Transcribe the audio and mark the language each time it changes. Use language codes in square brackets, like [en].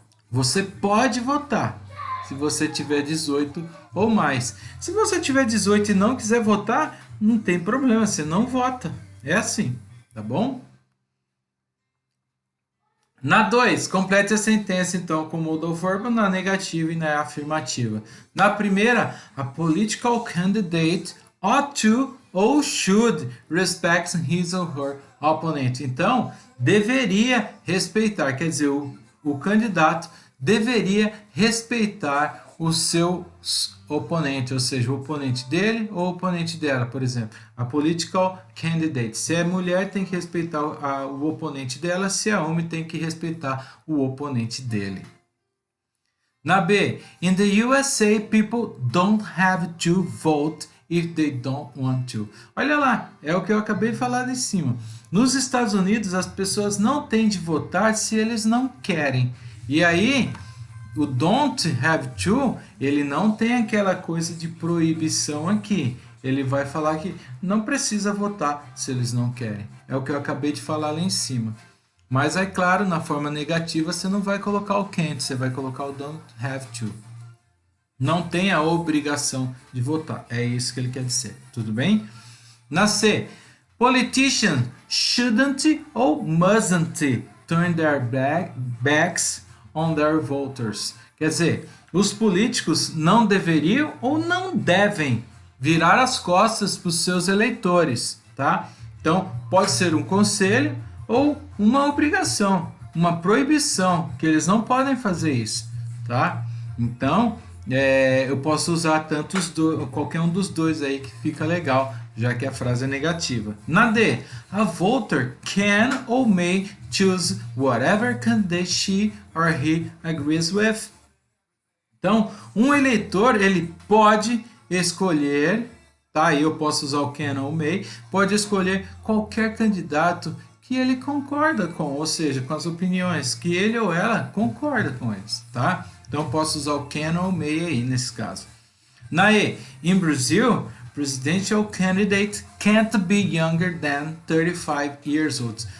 [pt] Você pode votar se você tiver 18 ou mais. Se você tiver 18 e não quiser votar, não tem problema, você não vota. É assim, tá bom? Na 2, complete a sentença então com o modal verbo na negativa e na afirmativa. Na primeira, [en] a political candidate ought to ou should respect his or her opponent. [pt] Então, deveria respeitar, quer dizer, o candidato deveria respeitar o seu oponente, ou seja, o oponente dele ou o oponente dela, por exemplo. A political candidate, se é mulher, tem que respeitar o oponente dela, se é homem, tem que respeitar o oponente dele. Na B, [en] in the USA, people don't have to vote if they don't want to. [pt] Olha lá, é o que eu acabei de falar em cima. Nos Estados Unidos, as pessoas não têm de votar se eles não querem. E aí, o [en] don't have to, [pt] ele não tem aquela coisa de proibição aqui. Ele vai falar que não precisa votar se eles não querem. É o que eu acabei de falar lá em cima. Mas é claro, na forma negativa, você não vai colocar o can't, você vai colocar o [en] don't have to. [pt] Não tem a obrigação de votar. É isso que ele quer dizer. Tudo bem? Na C, [en] politicians shouldn't ou mustn't turn their backs on their voters. [pt] Quer dizer, os políticos não deveriam ou não devem virar as costas para os seus eleitores, tá? Então, pode ser um conselho ou uma obrigação, uma proibição, que eles não podem fazer isso, tá? Então, eu posso usar qualquer um dos dois aí que fica legal, já que a frase é negativa. Na D, [en] a voter can or may choose whatever candidate she or he agrees with. [pt] Então, um eleitor ele pode escolher tá? Aí eu posso usar o can ou may, pode escolher qualquer candidato que ele concorda com, ou seja, com as opiniões que ele ou ela concorda com eles, tá? Então eu posso usar o can ou may aí nesse caso. Na E, [en] in Brazil, presidential candidate can't be younger than 35 years old.